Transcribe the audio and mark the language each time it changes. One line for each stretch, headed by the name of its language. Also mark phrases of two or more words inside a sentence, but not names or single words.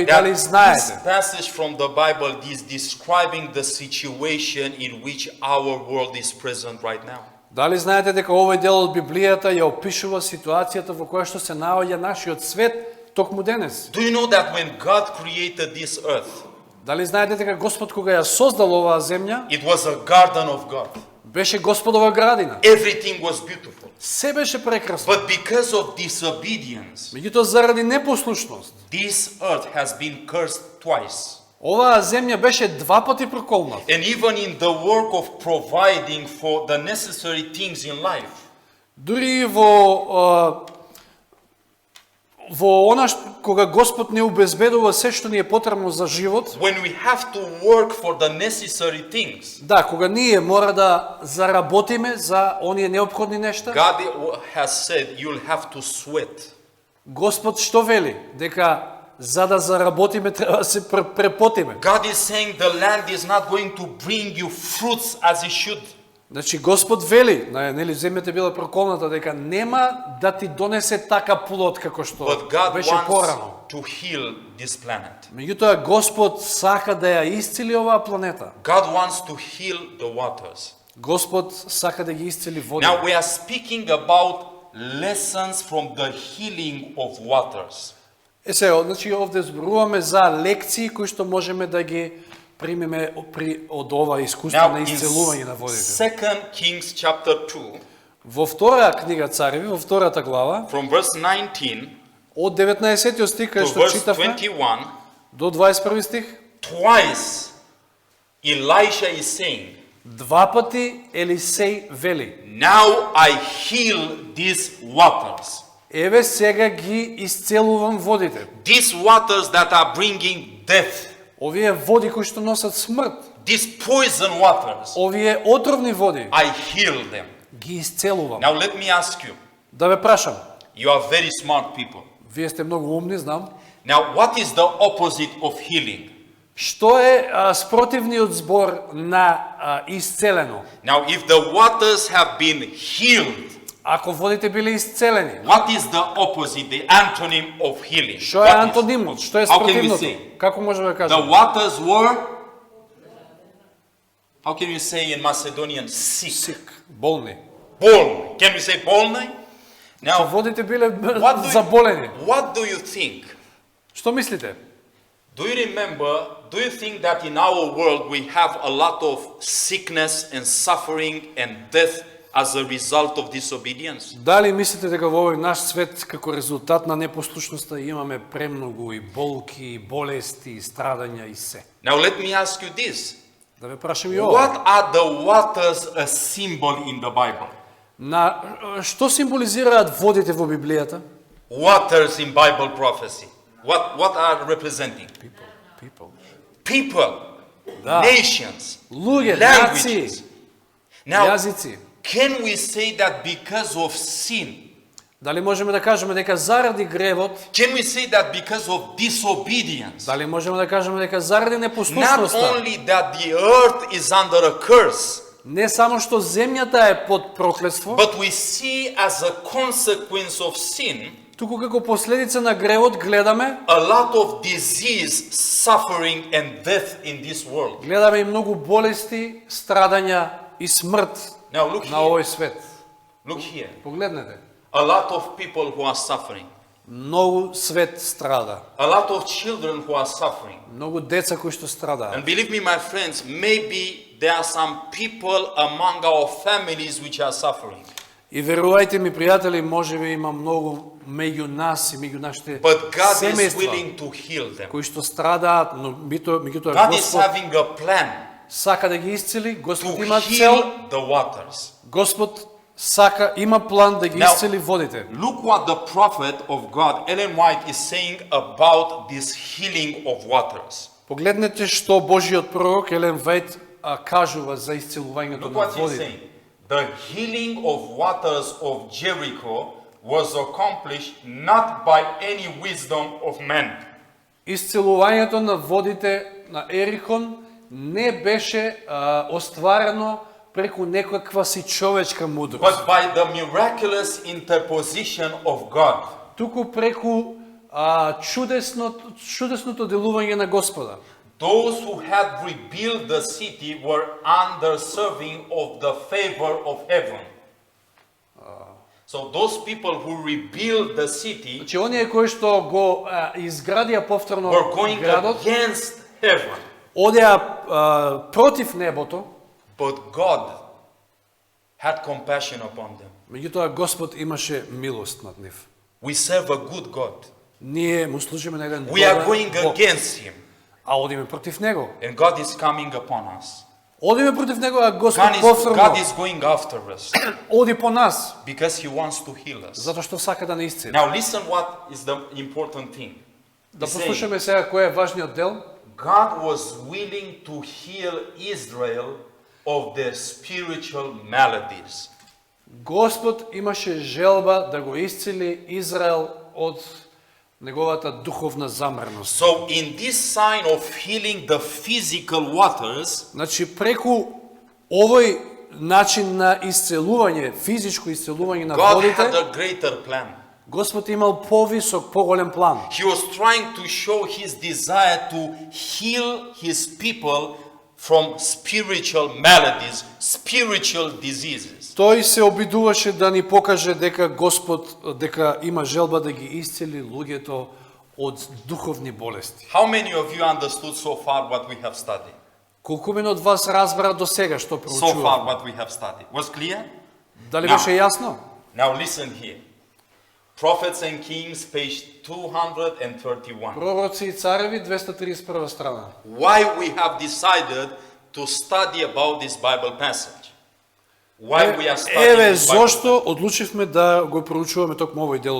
English: that
Macedonian: дали
English: this
Macedonian: знаете
English: passage from the Bible is describing the situation in which our world is present right now?
Macedonian: Дали знаете дека овој дел од Библијата ја опишува ситуацијата во која што се наоѓа нашиот свет токму денес?
English: Do you know that when God created this earth,
Macedonian: Дали знаете дека Господ кога ја создал оваа земја,
English: it was a garden of God?
Macedonian: беше Господова градина?
English: Everything was beautiful.
Macedonian: Се беше прекрасно.
English: But because of disobedience,
Macedonian: Меѓутоа заради непослушност,
English: this earth has been cursed twice.
Macedonian: оваа земја беше два пати проколната.
English: And even in the work of providing for the necessary things in life,
Macedonian: Дури во она кога Господ не обезбедува се што ни е потребно за живот,
English: when we have to work for the necessary things,
Macedonian: да, кога ние мора да заработиме за оние неопходни нешта,
English: God has said you'll have to sweat.
Macedonian: Господ што вели? Дека за да заработиме треба да се препотиме.
English: God is saying the land is not going to bring you fruits as it should.
Macedonian: Значи Господ вели, нели земјата била проколната, дека нема да ти донесе така плод како што
English: But God
Macedonian: беше
English: wants
Macedonian: порано.
English: to heal this planet.
Macedonian: Меѓутоа Господ сака да ја исцели оваа планета.
English: God wants to heal the waters.
Macedonian: Господ сака да ги исцели водите.
English: Now we are speaking about lessons from the healing of waters.
Macedonian: Сега, значи овде зборуваме за лекции кои што можеме да ги примеме од ова искуство
English: Now
Macedonian: на
English: in
Macedonian: исцелување на водите.
English: 2 Kings chapter 2,
Macedonian: Во втора книга Цареви, во втората глава,
English: from verse 19
Macedonian: од 19 стих кај
English: to
Macedonian: што
English: verse
Macedonian: читавме 21, до 21 стих,
English: twice Elisha is saying,
Macedonian: два пати Елисеј вели:
English: now I heal these waters.
Macedonian: еве сега ги исцелувам водите.
English: These waters that are bringing death.
Macedonian: Овие води кои што носат смрт.
English: these poison waters,
Macedonian: Овие отровни води
English: I heal them.
Macedonian: ги исцелувам.
English: Now let me ask you,
Macedonian: Да ве прашам,
English: you are very smart people.
Macedonian: вие сте многу умни, знам.
English: Now what is the opposite of healing?
Macedonian: Што е спротивниот збор на исцелено?
English: Now if the waters have been healed,
Macedonian: Ако водите биле исцелени,
English: what is the opposite, the antonym of healing?
Macedonian: што е
English: What is?
Macedonian: антонимот? Што е
English: How can we
Macedonian: спротивното?
English: say?
Macedonian: Како можеме да
English: The
Macedonian: кажеме?
English: waters were, how can you say in Macedonian, sick?
Macedonian: Сик, болни.
English: Bolny. Can we say bolny?
Macedonian: Што
English: Now,
Macedonian: водите биле
English: what do,
Macedonian: заболени.
English: what do you think?
Macedonian: Што мислите?
English: Do you think that in our world we have a lot of sickness and suffering and death as a result of disobedience?
Macedonian: Дали мислите дека во овој наш свет како резултат на непослушноста имаме премногу и болки, и болести, и страдања и се?
English: Now let me ask you this.
Macedonian: Да ве прашам и ова.
English: What are the waters a symbol in the Bible?
Macedonian: На што символизираат водите во Библијата?
English: Waters in Bible prophecy. What are representing? People. People,
Macedonian: Да.
English: nations,
Macedonian: Луѓе,
English: languages.
Macedonian: нации,
English: Now,
Macedonian: јазици.
English: can we say that because of sin?
Macedonian: Дали можеме да кажеме дека заради гревот,
English: Can we say that because of disobedience?
Macedonian: дали можеме да кажеме дека заради
English: Not
Macedonian: непослушноста,
English: only that the earth is under a curse,
Macedonian: не само што земјата е под проклетство,
English: but we see as a consequence of sin
Macedonian: туку како последица на гревот гледаме
English: a lot of disease, suffering, and death in this world.
Macedonian: гледаме и многу болести, страдања и смрт
English: Now look
Macedonian: на
English: here.
Macedonian: овој свет.
English: Look here.
Macedonian: Погледнете.
English: A lot of people who are suffering.
Macedonian: Многу свет страда.
English: A lot of children who are suffering.
Macedonian: Многу деца кои што страдаат.
English: And believe me, my friends, maybe there are some people among our families which are suffering.
Macedonian: И верувајте ми, пријатели, можеби има многу меѓу нас и меѓу нашите
English: But God is
Macedonian: семејства
English: willing to heal them.
Macedonian: кои што страдаат, но меѓутоа
English: God is
Macedonian: Господ
English: having a plan
Macedonian: сака да ги исцели, Господ
English: to
Macedonian: има цел,
English: heal the waters.
Macedonian: Господ сака, има план да ги
English: Now,
Macedonian: исцели водите.
English: Look what the prophet of God, Ellen White, is saying about this healing of waters.
Macedonian: Погледнете што Божиот пророк Елен Вајт кажува за исцелувањето
English: Look
Macedonian: на
English: what he's
Macedonian: водите.
English: saying. The healing of waters of Jericho was accomplished not by any wisdom of man,
Macedonian: Исцелувањето на водите на Ерихон не беше остварено преку некаква си човечка мудрост,
English: but by the miraculous interposition of God.
Macedonian: туку преку чудесното делување на Господа.
English: Those who had rebuilt the city were underserving of the favor of heaven. So those people who rebuilt the city
Macedonian: Значи, оние кои што го изградија повторно
English: were going
Macedonian: градот,
English: against heaven.
Macedonian: одеа против небото,
English: But God had compassion upon them.
Macedonian: меѓутоа Господ имаше милост над нив.
English: We serve a good God.
Macedonian: Ние му служиме на еден
English: We are
Macedonian: добар
English: going
Macedonian: Бог,
English: against Him.
Macedonian: а одиме против него.
English: And God is coming upon us.
Macedonian: Одиме против него, а Господ
English: God
Macedonian: повторно
English: is going after us
Macedonian: оди по нас,
English: because He wants to heal us.
Macedonian: затоа што сака да не исцели.
English: Now listen what is the important thing.
Macedonian: Да
English: He's saying,
Macedonian: послушаме сега кој е важниот дел.
English: God was willing to heal Israel of their spiritual maladies.
Macedonian: Господ имаше желба да го исцели Израел од неговата духовна замрност.
English: So in this sign of healing the physical waters,
Macedonian: Значи преку овој начин на исцелување, физичко исцелување на
English: God had
Macedonian: водите,
English: a greater plan.
Macedonian: Господ имал повисок, поголем план.
English: He was trying to show His desire to heal His people from spiritual maladies, spiritual diseases.
Macedonian: Тој се обидуваше да ни покаже дека Господ дека има желба да ги исцели луѓето од духовни болести.
English: How many of you understood so far what we have studied?
Macedonian: Колку мина од вас разбра до сега што
English: So far
Macedonian: проучував?
English: what we have studied. Was clear?
Macedonian: Дали
English: Now.
Macedonian: беше јасно?
English: Now listen here. Prophets and Kings, page 231.
Macedonian: Пророци и цареви, 231 страна.
English: Why we have decided to study about this Bible passage? Why we are studying
Macedonian: Еве
English: this Bible
Macedonian: зошто одлучивме да го проучуваме токму овој дел од